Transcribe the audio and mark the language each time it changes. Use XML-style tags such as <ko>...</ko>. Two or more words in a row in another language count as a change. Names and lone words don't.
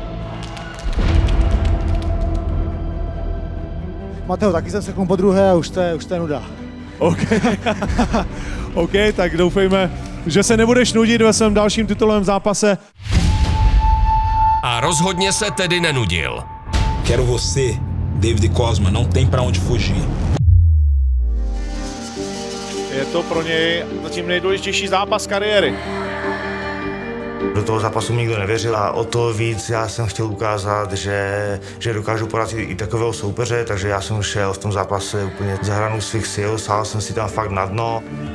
<cs>Mateo, taky jsem se po druhé a už to je nuda. OK. OK, tak doufejme, že se nebudeš nudit ve svém dalším titulovém zápase. A rozhodně se tedy nenudil.</cs> <pt>Quero você, David Cosma, não tem pra onde fugir.</pt> <cs>Je to pro něj zatím nejdůležitější zápas kariéry. Do toho zápasu nikdo nevěřil a o to víc já jsem chtěl ukázat, že dokážu porazit i takového soupeře, takže já jsem šel v tom zápase úplně za hranu svých sil, sál jsem si tam fakt na dno.</cs>